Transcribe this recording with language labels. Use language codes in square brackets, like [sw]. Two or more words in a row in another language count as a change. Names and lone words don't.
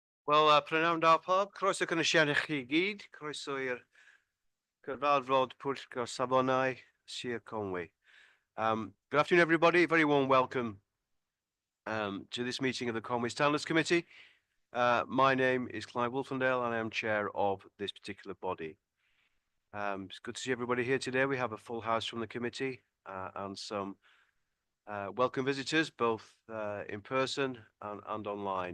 [cy] Wel, prynawn da pob, croeso cynnysiad i chi gyd, croeso i'r cyfarfod Pwyllgor Safonau, Sir Conwy. [en] Good afternoon, everybody. Very warm welcome to this meeting of the Conwy Standards Committee. My name is Clive Wolfendale, and I am chair of this particular body. It's good to see everybody here today. We have a full house from the committee and some welcome visitors, both in person and online.